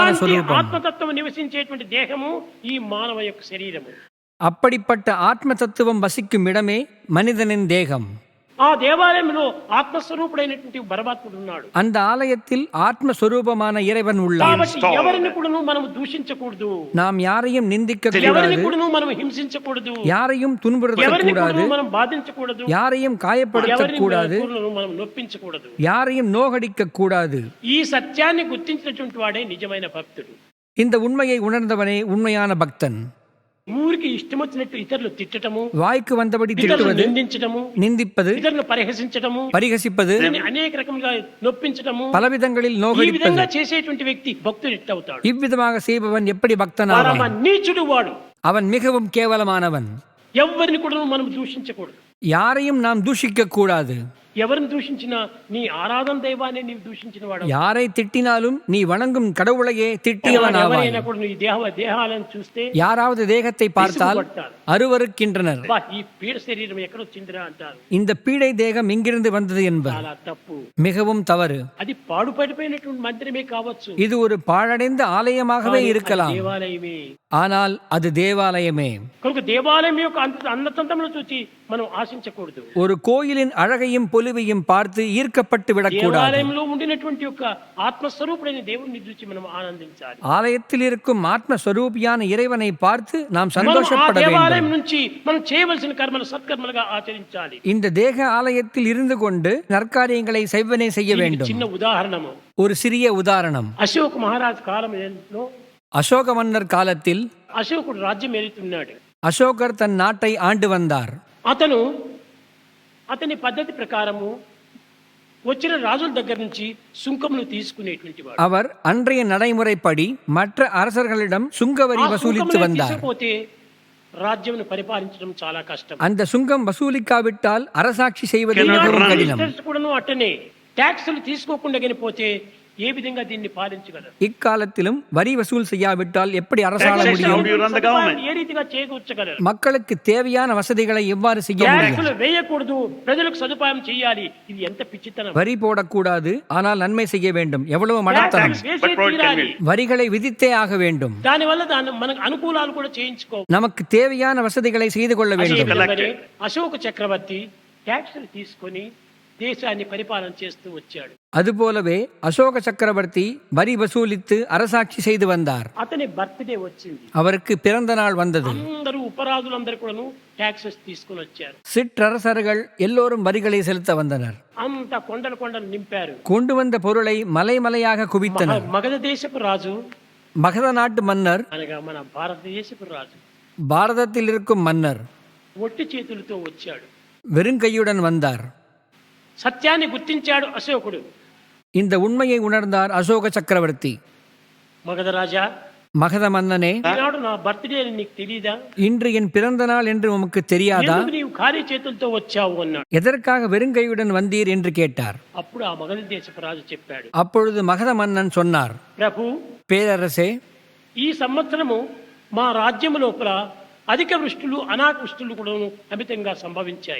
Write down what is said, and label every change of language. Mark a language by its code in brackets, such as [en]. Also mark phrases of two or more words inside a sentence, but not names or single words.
[te] అలాంటి [ta] ஸ்வரூபம். [te] ఆత్మతత్వం నివసించేటువంటి దేహము ఈ మానవ యొక్క శరీరము. [ta] அப்படிப்பட்ட ஆத்ம தத்துவம் வசிக்கும் இடமே மனிதனின் தேகம். [te] ఆ దేవాలయంలో ఆత్మస్వరూపుడైనటువంటి పరమాత్ముడు ఉన్నాడు. [ta] அந்த ஆலயத்தில் ஆத்மஸ்வரூபமான இறைவன் உள்ளார். [te] కాబట్టి ఎవరిని కూడా మనం దూషించకూడదు. [ta] நாம் யாரையும் நிந்திக்க [te] ఎవరిని [ta] கூடாது. [te] కూడా మనం హింసించకూడదు. [ta] யாரையும் துன்புறுத்த [te] ఎవరిని కూడా [ta] கூடாது. [te] మనం బాధించకూడదు. [ta] யாரையும் காயப்படுத்த [te] ఎవరిని [ta] கூடாது. [te] మనం నొప్పించకూడదు. [ta] யாரையும் நோகடிக்க கூடாது. [te] ఈ సత్యాన్ని గుర్తించినటువంటి వాడే నిజమైన భక్తుడు. [ta] இந்த உண்மையை உணர்ந்தவனே உண்மையான பக்தன். [te] ఊరికి ఇష్టం వచ్చినట్టు ఇతరులు తిట్టటము, [ta] வாய்க்கு வந்தபடி [te] ఇతరులు [ta] திட்டுவது, [te] నిందించటము, [ta] நிந்திப்பது, [te] ఇతరులు పరిహసించటము, [ta] பரிகசிப்பது, [te] అనేక రకములుగా నొప్పించటము, [ta] பலவிதங்களில் [te] ఈ [ta] நோகடிப்பது, [te] విధంగా చేసేటువంటి వ్యక్తి భక్తుడు ఎట్టవుతాడు? [ta] இவ்விதமாக செய்பவன் எப்படி [te] పరమ [ta] பக்தனாவான்? [te] నీచుడు వాడు. [ta] அவன் மிகவும் கேவலமானவன். [te] ఎవరిని కూడా మనం దూషించకూడదు. [ta] யாரையும் நாம் தூஷிக்க கூடாது. [te] ఎవరిని దూషించినా నీ ఆరాధన దైవాన్ని నీవు దూషించిన వాడు. [ta] யாரை திட்டினாலும் நீ வணங்கும் கடவுளையே திட்டியவனாவாய். [te] ఎవరైనా కూడా నీ దేహాలను చూస్తే [ta] யாராவது தேகத்தை பார்த்தால் [te] విసుగుపడతారు. [ta] அருவருக்கின்றனர். [te] "బా, ఈ పీడ శరీరం ఎక్కడొచ్చిందిరా" అంటారు. [ta] இந்த பீடை தேகம் எங்கிருந்து வந்தது என்பது [te] చాలా తప్పు. [ta] மிகவும் தவறு. [te] అది పాడుపడిపోయినటువంటి మందిరమే కావచ్చు. [ta] இது ஒரு பாழடைந்த ஆலயமாகவே இருக்கலாம். [te] దేవాలయమే. [ta] ஆனால் அது தேவாலயமே. [te] కనుక దేవాలయం యొక్క అన్నతంతమును చూసి మనం ఆశించకూడదు. [ta] ஒரு கோயிலின் அழகையும் பொலிவையும் பார்த்து ஈர்க்கப்பட்டு விடக்கூடாது. [te] దేవాలయంలో ఉండినటువంటి యొక్క ఆత్మస్వరూపుడైన దేవుడిని చూసి మనం ఆనందించాలి. [ta] ஆலயத்தில் இருக்கும் ஆத்மஸ்வரூபியான இறைவனை பார்த்து நாம் [te] మనం ఆ [ta] சந்தோஷப்பட [te] దేవాలయం [ta] வேண்டும். [te] నుంచి మనం చేయవలసిన కర్మలు సత్కర్మలుగా ఆచరించాలి. [ta] இந்த தேக ஆலயத்தில் இருந்து கொண்டு நற்காரியங்களை செய்வனே செய்ய [te] దీనికి [ta] வேண்டும். [te] చిన్న ఉదాహరణము. [ta] ஒரு சிறிய உதாரணம். [te] అశోక్ మహారాజ్ కాలంలో [ta] அசோக மன்னர் காலத்தில் [te] అశోకుడు రాజ్యం ఏలుతున్నాడు. [ta] அசோகர் தன் நாட்டை ஆண்டு வந்தார். [te] అతని పద్ధతి ప్రకారము వచ్చిన రాజుల దగ్గర నుంచి సుంకములు తీసుకునేటువంటి వాడు. [ta] அவர் அன்றைய நடைமுறைப்படி மற்ற அரசர்களிடம் சுங்கவரி வசூலித்து வந்தார். [te] తీసుకపోతే రాజ్యం పరిపాలించడం చాలా కష్టం. [ta] அந்த சுங்கம் வசூலிக்காவிட்டால் அரசாட்சி செய்வது மிகவும் கடினம். [te] కూడాను అట్టనే ట్యాక్సులు తీసుకోకుండా పోతే ఏ విధంగా దీన్ని పాలించగలరు? [ta] இக்காலத்திலும் வரி வசூல் செய்யாவிட்டால் எப்படி அரசாள முடியும்? [te] ఏ రీతిగా చేయగలరు? [ta] மக்களுக்கு தேவையான வசதிகளை எவ்வாறு செய்ய முடியும்? [te] ట్యాక్సులు వేయకూడదు, ప్రజలకు సదుపాయం చేయాలి. ఇది ఎంత పిచ్చితనం! [ta] வரி போடக்கூடாது, ஆனால் நன்மை செய்ய வேண்டும். எவ்வளவு மடத்தனம்! வரிகளை விதித்தே ஆக வேண்டும். [te] దానివల్ల మనకు అనుకూలాలు కూడా చేయించుకో. [ta] நமக்கு தேவையான வசதிகளை செய்து கொள்ள வேண்டும். [te] అశోక చక్రవర్తి ట్యాక్సులు తీసుకొని దేశాన్ని పరిపాలన చేస్తూ వచ్చాడు. [ta] அதுபோலவே அசோக சக்கரவர்த்தி வரி வசூலித்து அரசாட்சி செய்து வந்தார். [te] అతని బర్త్డే వచ్చింది. [ta] அவருக்கு பிறந்த நாள் வந்தது. [te] అందరూ ఉపరాజులందరూ కూడాను ట్యాక్సెస్ తీసుకొని వచ్చారు. [ta] சிற்றரசர்கள் எல்லோரும் வரிகளை செலுத்த வந்தனர். [te] అంత కొండలు కొండలు నింపారు. [ta] கொண்டு வந்த பொருளை மலை மலையாக குவித்தனர். [te] మగధ దేశపు రాజు, [ta] மகத நாட்டு மன்னர், [te] అనగా మన భారతదేశపు రాజు, [ta] பாரதத்தில் இருக்கும் மன்னர் [te] ఒట్టి చేతులతో వచ్చాడు. [ta] வெறுங்கையுடன் வந்தார். [te] సత్యాన్ని గుర్తించాడు అశోకుడు. [ta] இந்த உண்மையை உணர்ந்தார் அசோக சக்கரவர்த்தி. [te] మగధ రాజా, [ta] மகத மன்னனே, [te] ఈనాడు నా బర్త్డే అని నీకు తెలీదా? [ta] இன்று என் பிறந்த நாள் என்று உமக்கு தெரியாதா? [te] ఎందుకు నీవు ఖాళీ చేతులతో వచ్చావు అన్నాడు. [ta] எதற்காக வெறுங்கையுடன் வந்தீர் என்று கேட்டார். [te] అప్పుడు ఆ మగధ దేశపు రాజు చెప్పాడు. [ta] அப்பொழுது மகத மன்னன் சொன்னார், [te] ప్రభు, [ta] பேரரசே, [te] ఈ సంవత్సరము మా రాజ్యము లోపల అధిక వృష్టులు అనావృష్టులు కూడా అమితంగా సంభవించాయి.